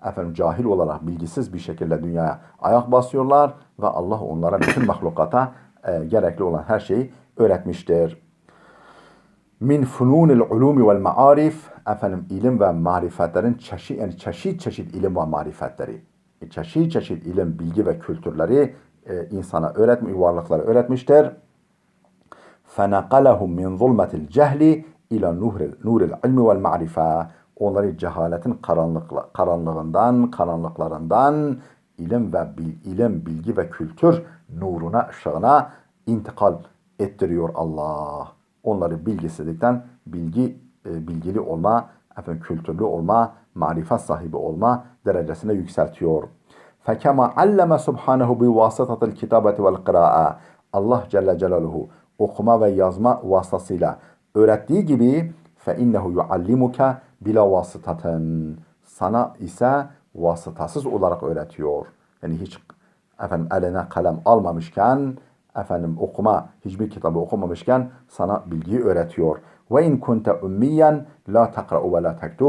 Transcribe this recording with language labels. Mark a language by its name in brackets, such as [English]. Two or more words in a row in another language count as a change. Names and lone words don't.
[Turkish] cahil olarak bilgisiz bir şekilde dünyaya ayak basıyorlar ve Allah onlara bütün mahlukata gerekli olan her şeyi öğretmiştir. [Arabic] من فنون العلوم والمعارف, [Turkish] ilim ve marifetlerin çeşit çeşit ilim ve marifetleri. Çeşit çeşit ilim, bilgi ve kültürleri insana öğretmiş, varlıklara öğretmiştir. [Arabic] فَنَقَلَهُمْ مِنْ ظُلْمَةِ الْجَهْلِ اِلَى نُورِ الْعِلْمِ وَالْمَعْرِفَةِ [Turkish] Onları cehaletin karanlıklarından ilim, bilgi ve kültür nuruna, ışığına intikal ettiriyor Allah. Onları bilgisizlikten bilgili olma, kültürlü olma, marifet sahibi olma derecesine yükseltiyor. [Arabic] فَكَمَا عَلَّمَ سُبْحَانَهُ بِوَاسِطَةِ الْكِتَابَةِ وَالْقِرَاءَةِ [Turkish] Allah [Arabic] جل جلاله [Turkish] okuma ve yazma vasıtasıyla öğrettiği gibi [Arabic] فَاِنَّهُ يُعَلِّمُكَ بِلَا [Turkish] vasıtaten sana ise vasıtasız olarak öğretiyor. Yani hiç eline kalem almamışken, hiçbir kitabı okumamışken sana bilgiyi öğretiyor. [Arabic] وإن كنت أميا لا تقرأ ولا تكتب.